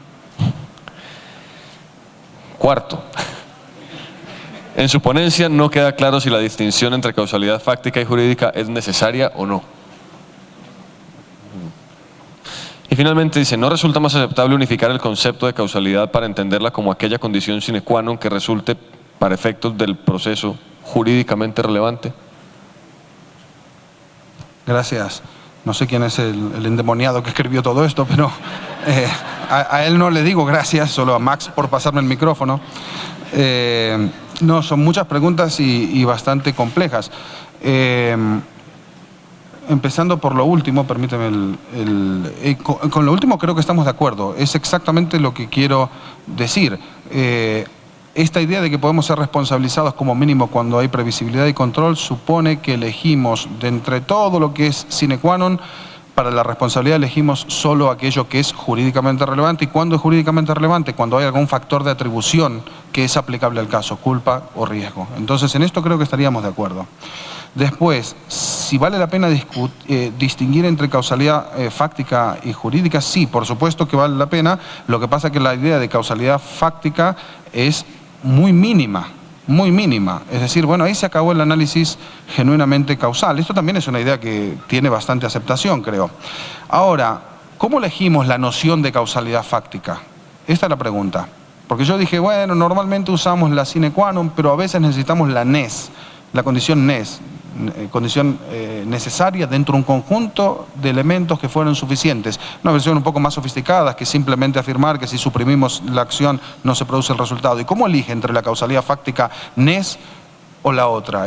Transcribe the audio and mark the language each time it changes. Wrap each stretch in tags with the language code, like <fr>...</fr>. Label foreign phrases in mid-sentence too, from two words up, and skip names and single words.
<es>Cuarto, en su ponencia no queda claro si la distinción entre causalidad fáctica y jurídica es necesaria o no. Y finalmente dice, no resulta más aceptable unificar el concepto de causalidad para entenderla como aquella condición</es> <la>sine qua non</la> <es>que resulte para efectos del proceso jurídicamente relevante. Gracias. No sé quién es el endemoniado que escribió todo esto, pero a él no le digo gracias, solo a Max por pasarme el micrófono. No, son muchas preguntas y bastante complejas. Empezando por lo último, permíteme, con lo último creo que estamos de acuerdo. Es exactamente lo que quiero decir. Esta idea de que podemos ser responsabilizados como mínimo cuando hay previsibilidad y control supone que elegimos de entre todo lo que es</es> <la>sine qua non,</la> <es>para la responsabilidad elegimos solo aquello que es jurídicamente relevante. ¿Y cuándo es jurídicamente relevante? Cuando hay algún factor de atribución que es aplicable al caso, culpa o riesgo. Entonces, en esto creo que estaríamos de acuerdo. Después, si vale la pena distinguir entre causalidad fáctica y jurídica, sí, por supuesto que vale la pena. Lo que pasa es que la idea de causalidad fáctica es muy mínima. Es decir, bueno, ahí se acabó el análisis genuinamente causal. Esto también es una idea que tiene bastante aceptación, creo. Ahora, ¿cómo elegimos la noción de causalidad fáctica? Esta es la pregunta. Porque yo dije, bueno, normalmente usamos la</es> <la>sine qua non,</la> <es>pero a veces necesitamos la NES, la condición NES, condición necesaria dentro de un conjunto de elementos que fueron suficientes. Una versión un poco más sofisticada que simplemente afirmar que si suprimimos la acción no se produce el resultado. ¿Y cómo elige entre la causalidad fáctica NES o la otra?</es>